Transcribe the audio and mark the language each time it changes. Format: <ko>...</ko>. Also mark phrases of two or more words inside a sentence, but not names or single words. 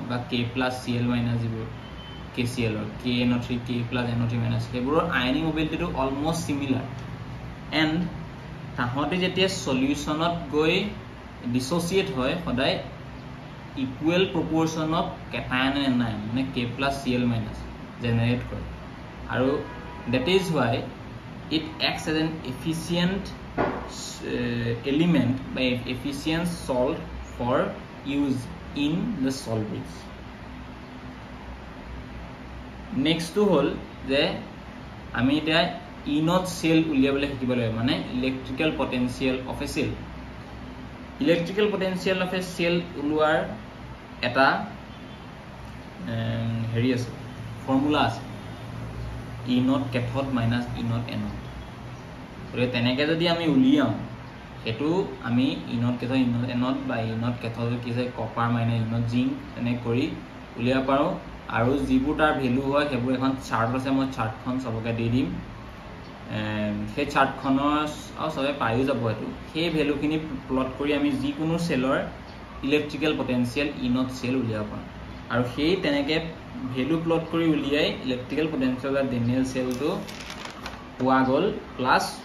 <as>বা K+Cl- যিবোৰ KCl or KNO3 K+NO3- সেইবোৰৰ আয়নিক মোবিলিটিটো</as> <en>almost similar and</en> <as>তাহতে যেতিয়া সলিউশনত গৈ ডিসোসিয়েট হয় সদায়</as> <en>equal proportion cation and anion</en> <as>মানে K+Cl- জেনাৰেট কৰে আৰু</as> <en>that is why it acts as an efficient element by efficient salt for use in the salt bridge next to</en> <as>হ'ল যে আমি এটা ইনট cell উলিয়াবলৈ শিকিবলৈ মানে</as> <en>electrical potential of a cell</en> <as>উলিওৱাৰ এটা হেৰি আছে formula আছে ইনট cathode minus ইনট anode অৰে তেনেকে যদি আমি উলিয়াম hetu ami inot cathode inot anode by inot cathode ki je copper minus inot zinc ene kori ulia paro আৰু যিবোৰ তাৰ ভ্যালু হয় হেবোৰ এখন চাৰ্ট আছে মই চাৰ্টখন সবকে দি দিম সেই চাৰ্টখনৰ আৰু সবে পাইও যাব হেতু সেই ভ্যালুখিনি প্লট কৰি আমি যি কোনো সেলৰ</as> <en>electrical potential E-not cell</en> <as>উলিয়াব পাৰোঁ আৰু সেই তেনেকে ভ্যালু প্লট কৰি উলিয়াই</as> <en>electrical potential of Daniel</en> <as>সেলটো পোৱা গল প্লাস</as>